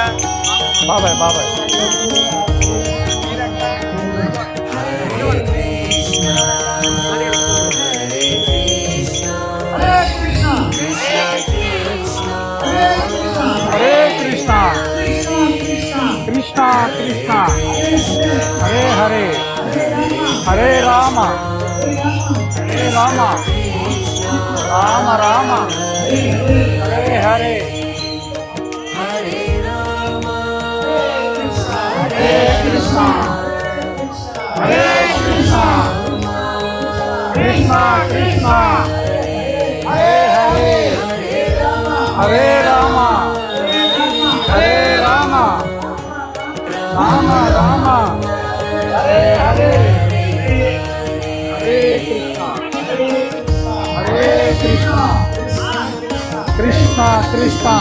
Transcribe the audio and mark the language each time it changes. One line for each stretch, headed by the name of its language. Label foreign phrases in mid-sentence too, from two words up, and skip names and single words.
Telugu: బాబాయ్ బాబాయ్
Sanskrit: హరే కృష్ణ కృష్ణ కృష్ణ హరే హరే హరే రామ హరే రామ రామ రామ హరే హరే హరే కృష్ణ హరే కృష్ణ కృష్ణ కృష్ణ హరే హరే హరే రామ హరే రామ రామ రామ హరే హరే హరే కృష్ణ కృష్ణ కృష్ణ